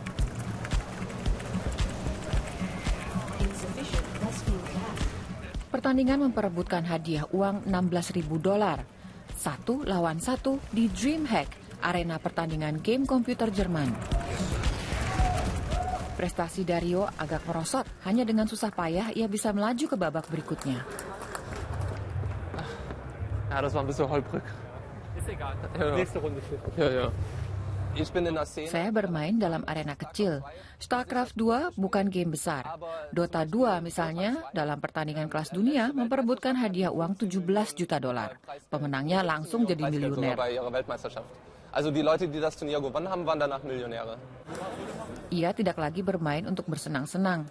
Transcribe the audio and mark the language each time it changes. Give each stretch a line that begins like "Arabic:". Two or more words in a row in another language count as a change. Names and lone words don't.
Indonesian: Pertandingan memperebutkan hadiah uang $16.000. 1-1 di DreamHack, arena pertandingan game komputer Jerman. Prestasi Dario agak merosot, hanya dengan susah payah ia bisa melaju ke babak berikutnya.
German: Ja, das war ein bisschen holprig. Ist egal. Nächste Runde. Ja.
Indonesian: Saya bermain dalam arena kecil. StarCraft 2 bukan game besar. Dota 2 misalnya, dalam pertandingan kelas dunia memperebutkan hadiah uang $17 juta. Pemenangnya langsung jadi miliuner. Ia tidak lagi bermain untuk bersenang-senang.